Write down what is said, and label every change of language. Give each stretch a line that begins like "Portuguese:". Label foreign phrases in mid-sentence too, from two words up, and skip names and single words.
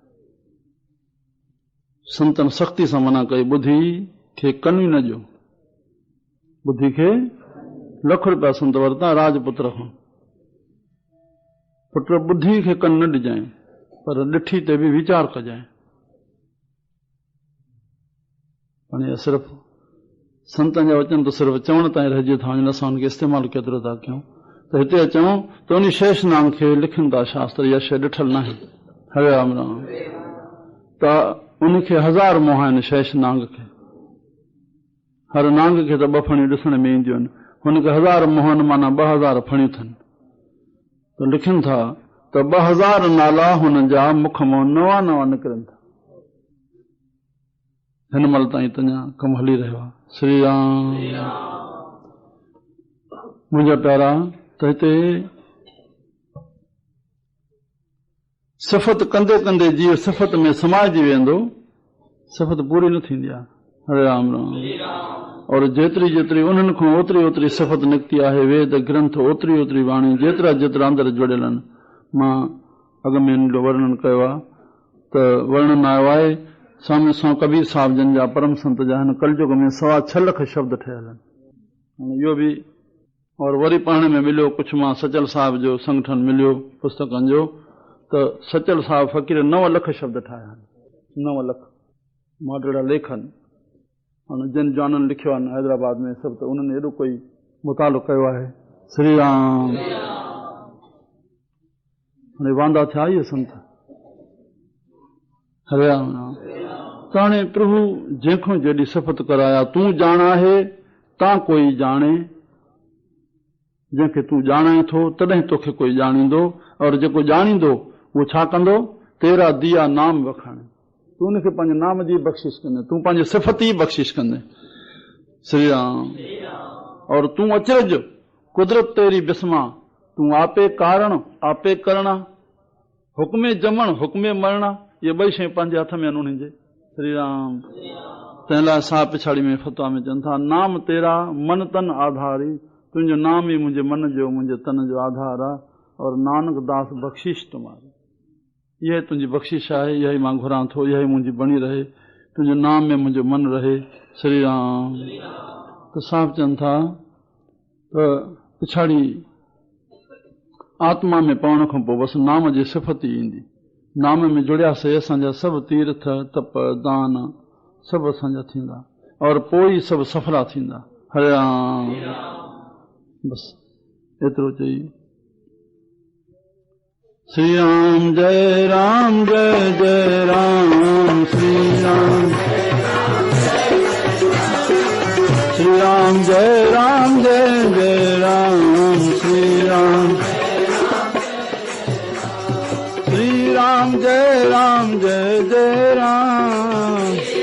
Sindhi: संतन सख़्ती सां मना कई, ॿुधी खे कन ई न ॾियो, ॿुधी खे लख रुपया संत वरिता राजपुत्र खां, पुट ॿुधी खे कन न ॾिजांइ पर ॾिठी ते बि वीचार कजांइ। हाणे सिर्फ़ संतनि जा वचन त सिर्फ़ चवण ताईं रहिजी था वञनि, असां हुनखे इस्तेमालु केतिरो था कयूं। त हिते अचूं त उन शेषनाग खे लिखनि था शास्त्र, इहा शइ ॾिठल न आहे। हरे राम राम। त उनखे 1000 मोह आहिनि शेषनाग खे, हर नांग खे त 2 फणियूं ॾिसण में ईंदियूं आहिनि, हुनखे 1000 मोहनि माना 2000 फणियूं अथनि। त लिखनि था त 2000 नाला हुन जा मुख मां नवां नवां निकिरनि था। हिन महिल ताईं तञा कमु हली रहियो आहे। श्री राम। मुंहिंजा प्यारा, त हिते सिफ़त कंदे कंदे जीव सिफ़त में समाइजी वेंदो, सिफ़त पूरी न थींदी आहे। हरे राम राम। और जेतिरी जेतिरी उन्हनि खां ओतिरी ओतिरी सिफ़त निकिती आहे, वेद ग्रंथ ओतिरी ओतिरी वाणी, जेतिरा जेतिरा अंदरि जुड़ियल आहिनि। मां अॻ में हिन जो वर्णन कयो आहे त वर्णन आयो आहे स्वामी स्वामी कबीर साहिब जन जा परम संत जा हिन कलयुग में 6.25 लख शब्द ठहियल आहिनि। इहो बि और वरी पढ़ण में मिलियो कुझु, मां सचल साहिब जो संगठन मिलियो पुस्तकनि जो, त सचल साहिब फ़क़ीर 9 लख शब्द ठाहिया आहिनि। 9 लख मां लेख आहिनि। हाणे जिन जाननि लिखियो आहे हैदराबाद में सभु, त उन्हनि एॾो कोई मुतालो कयो आहे। श्री राम। हाणे वांदा थिया इहे संत। हरे राम राम। त हाणे प्रभु जंहिंखां जेॾी सिफ़त कराया, तूं ॼाण आहे तां कोई ॼाणे, जंहिंखे तूं ॼाणाए थो तॾहिं तोखे कोई ॼाणींदो, और जेको ॼाणींदो उहो छा कंदो?
Punjabi: ਤੇਰਾ ਦਿਆ ਨਾਮ ਵਖਾਣੇ।
Sindhi: तूं उनखे पंहिंजे नाम जी बख़्शिश कंदे, तूं पंहिंजी सिफ़त ई बख़्शिश कंदे। श्री राम। और
Punjabi: ਤੂੰ ਅਚਰਜ ਕੁਦਰਤ ਤੇਰੀ ਬਿਸਮਾ, ਤੂੰ ਆਪੇ ਕਾਰਣ ਆਪੇ ਕਰਣਾ, ਹੁਕਮੇ ਜਮਣ ਹੁਕਮੇ ਮਰਣਾ,
Sindhi: ये 2 शयूं पंहिंजे हथ में आहिनि उन्हनि जे। श्री राम। तंहिं लाइ साहिब पिछाड़ी में फतवा में चवनि था,
Punjabi: ਨਾਮ ਤੇਰਾ ਮਨ ਤਨ ਆਧਾਰੀ,
Sindhi: तुंहिंजो नाम ई मुंहिंजे मन जो मुंहिंजे तन जो आधार आहे।
Punjabi: ਔਰ ਨਾਨਕ ਦਾਸ ਬਖ਼ਸ਼ਿਸ਼ ਤੁਮ੍ਹਾਰੀ,
Sindhi: इहा तुंहिंजी बख़्शिश आहे, इहा ई मां घुरां थो, इहा ई मुंहिंजी बणी रहे, तुंहिंजे नाम में मुंहिंजो मन रहे। श्री राम। त साहिब चवनि था त पिछाड़ी आत्मा में पवण खां पोइ बसि नाम जी सिफ़त ई ईंदी। नाम में जुड़ियासीं, असांजा सभु तीर्थ तप दान सभु असांजा थींदा, और पोइ सभु सफला थींदा। हरे राम। बसि एतिरो चई। श्री राम जय राम जय जय राम। श्री राम। श्री राम जय राम जय जय राम। श्री राम। श्री राम जय राम जय जय राम।